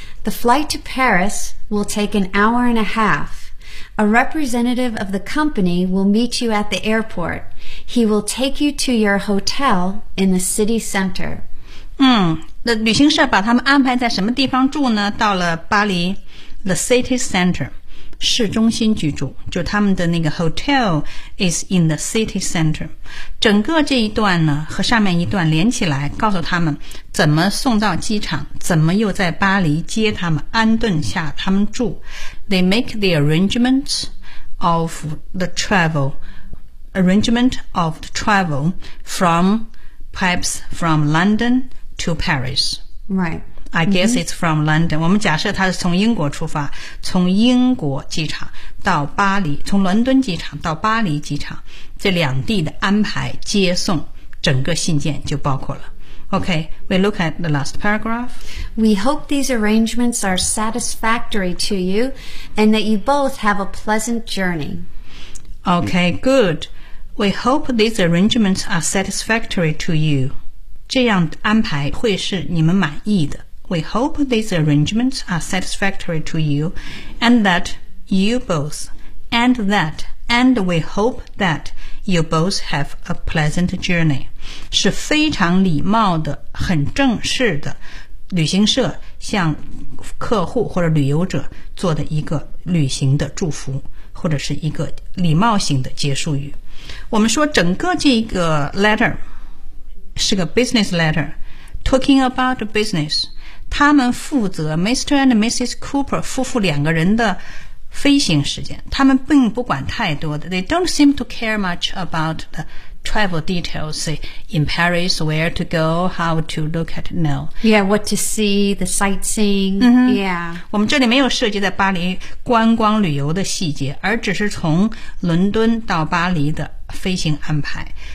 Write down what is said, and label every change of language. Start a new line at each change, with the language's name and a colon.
English: The flight to Paris will take an hour and a half. A representative of the company will meet you at the airport. He will take you to your hotel in the city center.
Chinese: 那旅行社把他们安排在什么地方住呢？到了巴黎
English: The city center，
Chinese: 市中心居住，就他们的那个
English: hotel is in the city center。
Chinese: 整个这一段呢和上面一段连起来，告诉他们怎么送到机场，怎么又在巴黎接他们，安顿下他们住。
English: They make the arrangements of the travel， arrangement of the travel from perhaps from LondonTo Paris. Right. I guess、mm-hmm. it's from London.
Chinese: 我们假设他是从英国出发，从英国机场到巴黎，从伦敦机场到巴黎机场，这两地的安排接送，整个信件就包括了。
English: OK, we look at the last paragraph. We hope these arrangements are satisfactory to you and that you both have a pleasant journey. OK, good. We hope these arrangements are satisfactory to you.
Chinese: 这样安排会是你们满意的。
English: We hope these arrangements are satisfactory to you, and that you both, and that, and we hope that you both have a pleasant journey.
Chinese: 是非常礼貌的，很正式的，旅行社向客户或者旅游者做的一个旅行的祝福，或者是一个礼貌性的结束语。我们说整个这个 letter,是个 business letter，
English: talking about business，
Chinese: 他们负责 Mr. and Mrs.
English: Cooper
Chinese: 夫妇两个人的飞行时间，他们并不管太多的，
English: they don't seem to care much about the travel details， say in Paris where to go， how to look at now， yeah， what to see， the sightseeing、 mm-hmm. yeah，
Chinese: 我们这里没有涉及在巴黎观光旅游的细节，而只是从伦敦到巴黎的飞行安排。